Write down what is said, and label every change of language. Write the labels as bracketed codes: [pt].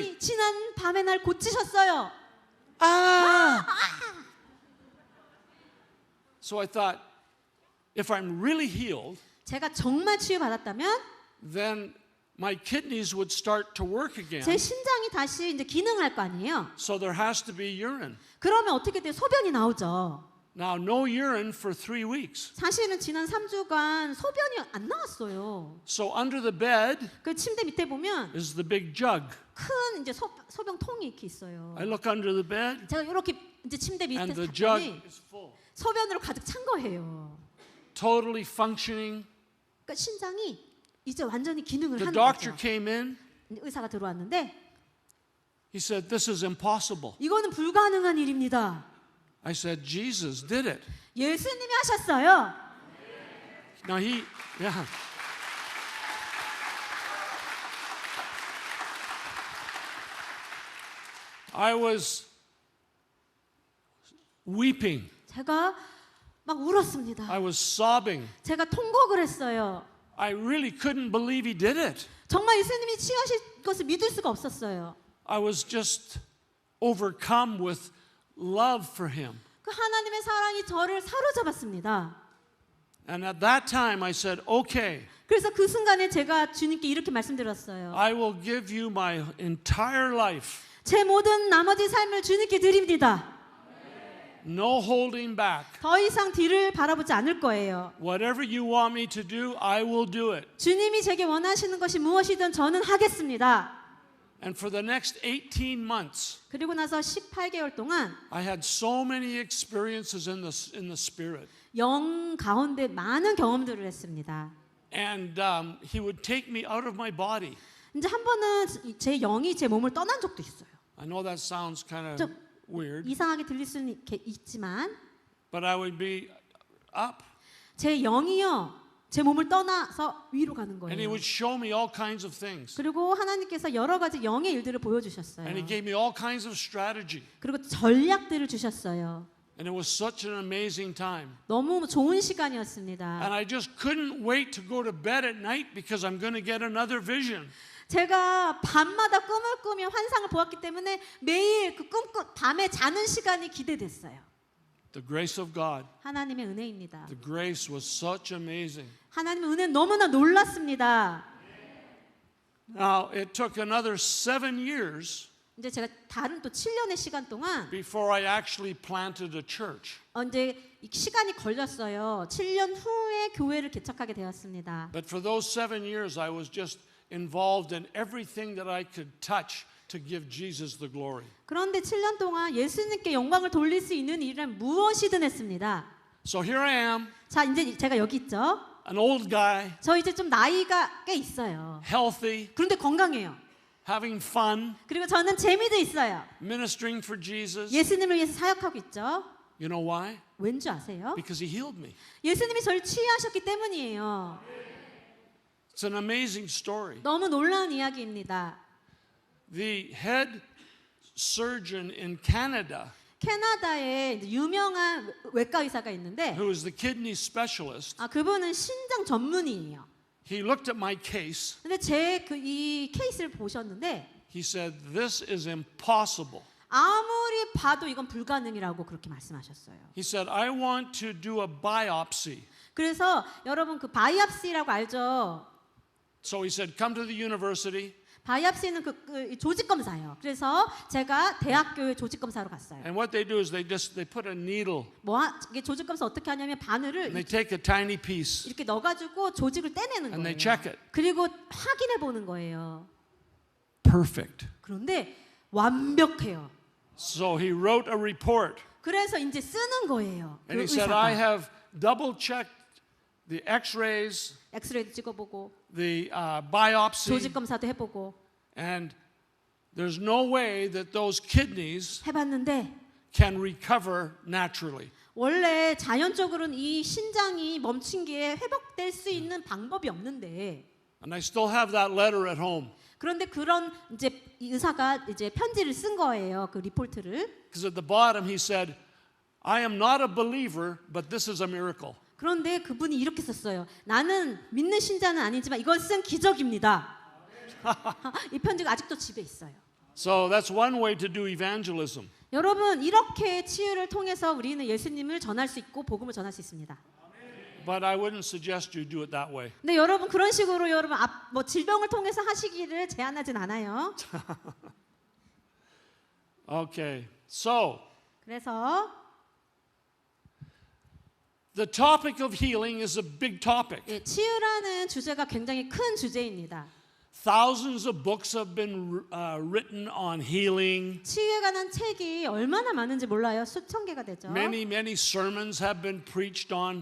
[ko] 예수님이 지난 밤에 날 고치셨어요. Ah! [en] So I thought, if I'm really healed, [ko] 제가 정말 치유받았다면 [en] then my kidneys would start to work again. [ko] 제 심장이 다시 이제 기능할 거 아니에요. [en] So there has to be urine. [ko] 그러면 어떻게 돼요? 소변이 나오죠. [en] Now, no urine for 3 weeks. [ko] 사실은 지난 3주간 소변이 안 나왔어요. [en] So under the bed [ko] 그 침대 밑에 보면 [en] is the big jug. [ko] 큰 이제 소변통이 이렇게 있어요. [en] I look under the bed [ko] 제가 이렇게 이제 침대 밑에 [en] and the jug [ko] 봤더니 [en] is full. [ko] 소변으로 가득 찬 거예요. [en] Totally functioning. [ko] 그러니까 신장이 이제 완전히 기능을 [en] The [ko] 하는 [en] doctor [ko] 거죠. [en] came in. [ko] 의사가 들어왔는데 [en] He said, this is impossible. [ko] 이거는 불가능한 일입니다. [en] I said, Jesus did it. [ko] 예수님이 하셨어요. [en] Now yeah. I was weeping. [ko] 제가 막 울었습니다. [en] I was sobbing. [ko] 제가 통곡을 했어요. [en] I really couldn't believe he did it. [ko] 정말 예수님이 치유하실 것을 믿을 수가 없었어요. [en] I was just overcome with love for him. [ko] 그 하나님의 사랑이 저를 사로잡았습니다. [en] And at that time I said, okay, [ko] 그래서 그 순간에 제가 주님께 이렇게 말씀드렸어요. [en] I will give you my entire life. [ko] 제 모든 나머지 삶을 주님께 드립니다. [en] No holding back. [ko] 더 이상 뒤를 바라보지 않을 거예요. [en] Whatever you want me to do, I will do it. [ko] 주님이 제게 원하시는 것이 무엇이든 저는 하겠습니다. [en] And for the next 18 months, [ko] 그리고 나서 18개월 동안 [en] I had so many experiences in the spirit. [ko] 영 가운데 많은 경험들을 했습니다. [en] And he would take me out of my body. [ko] 이제 한 번은 제 영이 제 몸을 떠난 적도 있어요. [en] I know that sounds kind of [ko] 좀 [en] weird, [ko] 이상하게 들릴 수는 있지만 [en] but I would be up. [ko] 제 영이요 제 몸을 떠나서 위로 가는 [en] And he [ko] 거예요. [en] would show me all kinds of things. [ko] 그리고 하나님께서 여러 가지 영의 일들을 보여주셨어요. [en] And he gave me all kinds of strategy. [ko] 그리고 전략들을 주셨어요. [en] And it was such an amazing time. [ko] 너무 좋은 시간이었습니다. [en] And I just couldn't wait to go to bed at night because I'm going to get another vision. [ko] 제가 밤마다 꿈을 꾸며 환상을 보았기 때문에 매일 그 밤에 자는 시간이 기대됐어요. [en] The grace of God. [ko] 하나님의 은혜입니다. [en] The grace was such amazing. [ko] 하나님의 은혜는 너무나 놀랐습니다. [en] Now, it took another 7 years [ko] 이제 제가 다른 또 7년의 시간 동안 [en] before I actually planted a church. [ko] 이제 시간이 걸렸어요. 7년 후에 교회를 개척하게 되었습니다. [en] But for those 7 years, I was just involved in everything that I could touch to give Jesus the glory. [ko] 그런데 7년 동안 예수님께 영광을 돌릴 수 있는 일은 무엇이든 했습니다. [en] So here I am, [ko] 자, 이제 제가 여기 있죠. [en] an old guy, [ko] 저 이제 좀 나이가 꽤 있어요. [en] healthy, [ko] 그런데 건강해요. [en] having fun, [ko] 그리고 저는 재미도 있어요. [en] ministering for Jesus. [ko] 예수님을 위해서 사역하고 있죠. [en] You know why? [ko] 왠지 아세요? [en] Because he healed me. [ko] 예수님이 저를 치유하셨기 때문이에요. [en] It's an amazing story. [ko] 너무 놀라운 이야기입니다. [en] The head surgeon in Canada, [ko] 캐나다에 이제 유명한 외과 의사가 있는데 [en] who is the kidney specialist, [ko] 그분은 신장 전문의예요. [en] he looked at my case. [ko] 근데 제 이 케이스를 보셨는데 [en] He said, this is impossible. [ko] 아무리 봐도 이건 불가능이라고 그렇게 말씀하셨어요. [en] He said, I want to do a biopsy. [ko] 그래서 여러분 그 바이옵시라고 알죠? [en] So he said, come to the university. [ko] 바이옵시는 그 조직 검사예요. 그래서 제가 대학교에 조직 검사로 갔어요. [en] And what they do is they put a needle [ko] 이게 조직 검사 어떻게 하냐면 바늘을 [en] and they take a tiny piece [ko] 이렇게 넣어가지고 조직을 떼내는 [en] and they [ko] 거예요. [en] check it. [ko] 그리고 확인해 보는 거예요. [en] Perfect. [ko] 그런데 완벽해요. [en] So he wrote a report [ko] 그래서 이제 쓰는 거예요. 그 [en] and he said, I [ko] 의사가 [en] have double checked the x-rays, [ko] 엑스레이도 찍어보고 [en] the biopsy, [ko] 조직 검사도 해보고 [en] and there's no way that those kidneys [ko] 해봤는데 [en] can recover naturally. [ko] 원래 자연적으로는 이 신장이 멈춘 게 회복될 수 있는 방법이 없는데 [en] And I still have that letter at home. [ko] 그런데 그런 이제 이 의사가 이제 편지를 쓴 거예요. 그 리포트를. [en] Because at the bottom he said, I am not a believer, but this is a miracle. [ko] 그런데 그분이 이렇게 썼어요. 나는 믿는 신자는 아니지만 이것은 기적입니다. 이 편지가 아직도 집에 있어요. [en] So that's one way to do evangelism. [ko] 여러분 이렇게 치유를 통해서 우리는 예수님을 전할 수 있고 복음을 전할 수 있습니다. [en] But I wouldn't suggest you do it that way. [ko] 근데 여러분 그런 식으로 여러분 뭐 질병을 통해서 하시기를 제안하진 않아요. [en] Okay, so [ko] 그래서 [en] the topic of healing is a big topic. [ko] 예, 치유라는 주제가 굉장히 큰 주제입니다. [en] Thousands of books have been written on healing. [ko] 치유에 관한 책이 얼마나 많은지 몰라요. 수천 개가 되죠. [en] Many sermons have been preached on